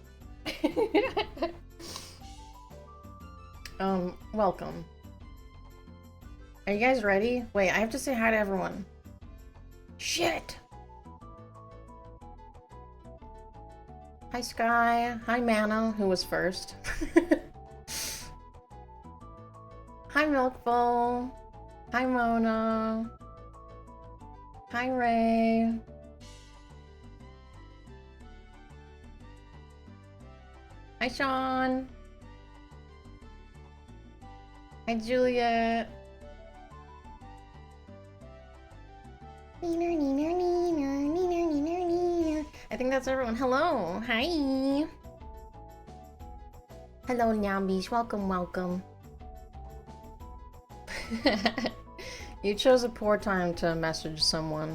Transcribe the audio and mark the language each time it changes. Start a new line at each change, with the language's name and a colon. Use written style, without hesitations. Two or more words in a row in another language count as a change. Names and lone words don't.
English: Welcome. Are you guys ready? Wait, I have to say hi to everyone. Shit! Hi Sky. Hi Mana, who was first. Hi Milkbowl. Hi Mona. Hi Ray. Hi Sean. Hi Juliet. I think that's everyone. Hello. Hi. Hello, Nyambies. Welcome, welcome. You chose a poor time to message someone.